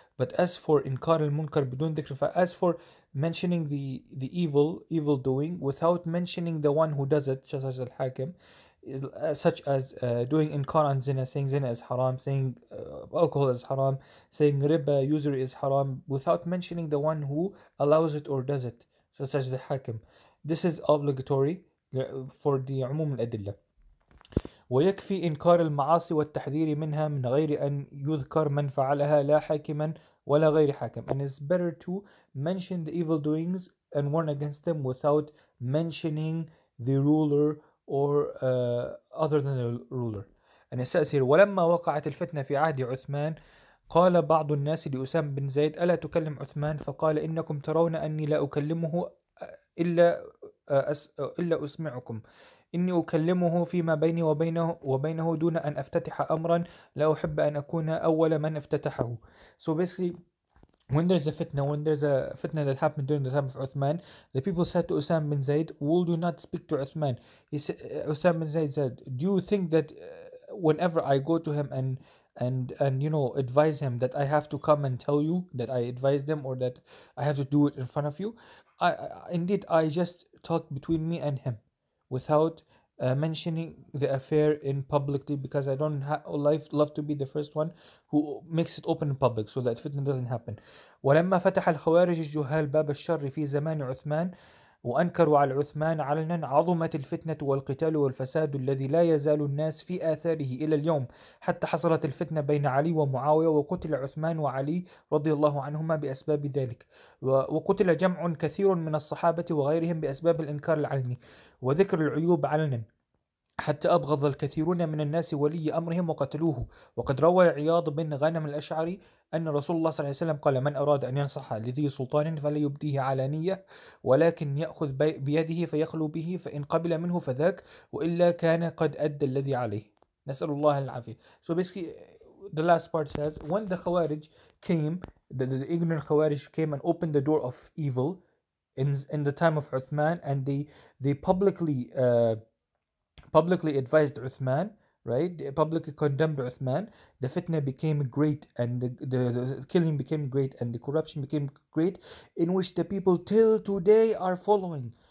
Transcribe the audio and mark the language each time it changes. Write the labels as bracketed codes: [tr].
[en] But as for [ar] inkar al-munkar bidun dhikr, [en] as for mentioning the evil doing without mentioning the one who does it, such as al-hakim, such as doing inkar on zina, saying zina is haram, saying alcohol is haram, saying riba, usury is haram, without mentioning the one who allows it or does it, such as the hakim. This is obligatory for the umum al-adillah. [ar] ويكفي إنكار المعاصي والتحذير منها من غير أن يذكر من فعلها لا حاكما ولا غير حاكم. [en] And it's better to mention the evil doings and warn against them without mentioning the ruler or other than the ruler. And it says here [ar] ولما وقعت الفتنة في عهد عثمان قال بعض الناس لأسامة بن زيد ألا تكلم عثمان؟ فقال إنكم ترون أني لا أكلمه إلا أسمعكم، إني أكلمه فيما بيني وبينه دون أن أفتتح أمرا لا أحب أن أكون أول من افتتحه. [en] So basically, when there's a fitna that happened during the time of Uthman, the people said to Usam bin Zayd, will you not speak to Uthman? Usam bin Zayd said, do you think that whenever I go to him and advise him, that I have to come and tell you that I advised them, or that I have to do it in front of you? Indeed, I just talk between me and him without mentioning the affair in publicly, because I don't love to be the first one who makes it open in public so that fitna doesn't happen. [ar] ولما فتح الخوارج الجهال باب الشر في زمان عثمان وأنكروا على عثمان علنا عظمت الفتنة والقتال والفساد الذي لا يزال الناس في آثاره إلى اليوم، حتى حصلت الفتنة بين علي ومعاوية وقتل عثمان وعلي رضي الله عنهما بأسباب ذلك، وقتل جمع كثير من الصحابة وغيرهم بأسباب الإنكار العلني وذكر العيوب علنا، حتى أبغض الكثيرون من الناس ولي أمرهم وقتلوه. وقد روى عياض بن غنم الأشعري أن رسول الله صلى الله عليه وسلم قال من أراد أن ينصح لذي سلطان فلا يبديه علانية ولكن يأخذ بيده فيخلو به فإن قبل منه فذاك وإلا كان قد أدى الذي عليه. نسأل الله العافية. [en] So basically the last part says when the Khawarij came, the ignorant Khawarij came and opened the door of evil in the time of Uthman, and they publicly advised Uthman right? They publicly condemned Uthman. The fitna became great, and the killing became great, and the corruption became great, in which the people till today are following.